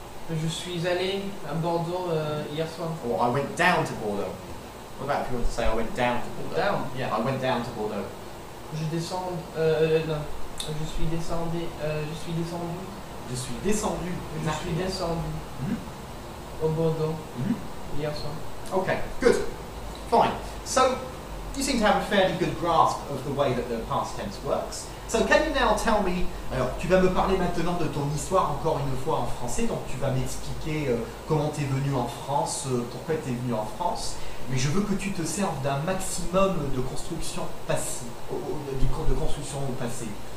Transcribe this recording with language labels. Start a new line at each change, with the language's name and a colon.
French: Je suis allé à Bordeaux hier soir.
English: Or I went down to Bordeaux. What about if you want to say I went down to Bordeaux? Down. Yeah, I went down to Bordeaux.
French: Je descends. Non. Je suis descendu. Je suis descendu. Je suis descendu au Bordeaux hier soir.
English: Okay, good. Fine. So, you seem to have a fairly good grasp of the way that the past tense works. So, can you now tell me...
French: Alors, tu vas me parler maintenant de ton histoire encore une fois en français, donc tu vas m'expliquer comment tu es venu en France, pourquoi tu es venu en France, mais je veux que tu te serves d'un maximum de construction passive, de construction au passé.